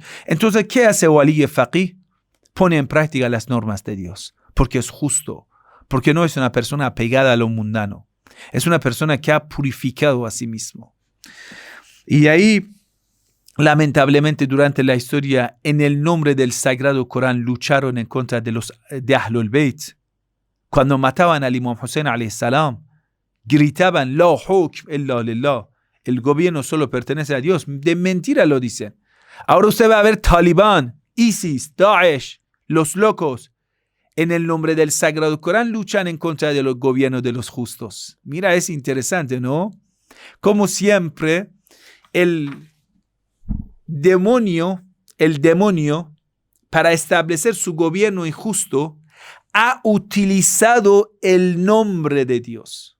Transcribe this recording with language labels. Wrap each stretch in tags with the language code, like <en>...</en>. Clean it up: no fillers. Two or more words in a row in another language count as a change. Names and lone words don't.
<es>Entonces, ¿qué hace</es> <ar>ولي فقيه?</ar> <es>Pone en práctica las normas de Dios, porque es justo, porque no es una persona apegada a lo mundano. Es una persona que ha purificado a sí mismo. Y ahí, lamentablemente, durante la historia, en el nombre del Sagrado Corán, lucharon en contra de Ahlul Bayt. Cuando mataban al Imam Hussein</es> <ar>عليه السلام, gritaban, لا حكم إلا لله.</ar> <es>El gobierno solo pertenece a Dios. De mentira lo dicen. Ahora usted va a ver Talibán, ISIS, Daesh, los locos. En el nombre del Sagrado Corán luchan en contra de los gobiernos de los justos. Mira, es interesante, ¿no? Como siempre, el demonio, para establecer su gobierno injusto, ha utilizado el nombre de Dios.</es>